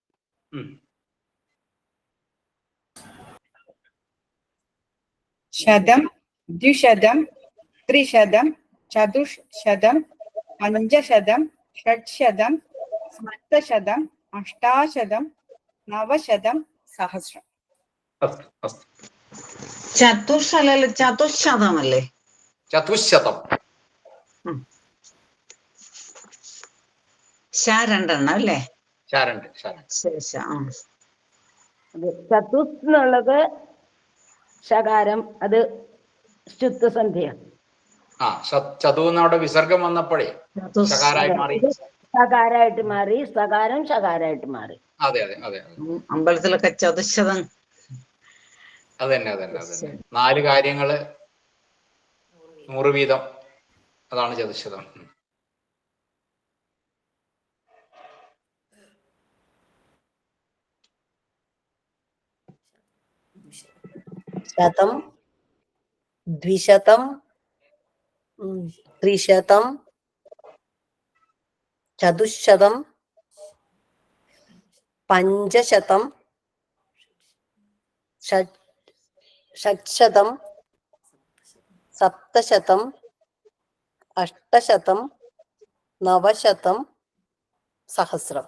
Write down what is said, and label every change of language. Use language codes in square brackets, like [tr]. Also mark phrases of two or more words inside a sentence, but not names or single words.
[sa] शतं 200 300 400 500 600 700 800 900 सहस्रम् अस्तु अस्तु [ml] ചതുശതമല്ലേ? 400 രണ്ടെണ്ണം അല്ലേ? ചതുസ് എന്നുള്ളത് ശകാരം, അത് ശുദ്ധസന്ധ്യ. ചതുവിടെ വിസർഗം വന്നപ്പോഴേ ശകാരായിട്ട് മാറി, സകാരം ശകാരായിട്ട് മാറി. അതെ അതെ അതെ അമ്പലത്തിലൊക്കെ ചതുശതം. അതന്നെ 4 കാര്യങ്ങള് 100 വീതം, അതാണ് ചതുശതം. [sa] शतं 200 300 400 500 600 700 800 900 सहस्रम्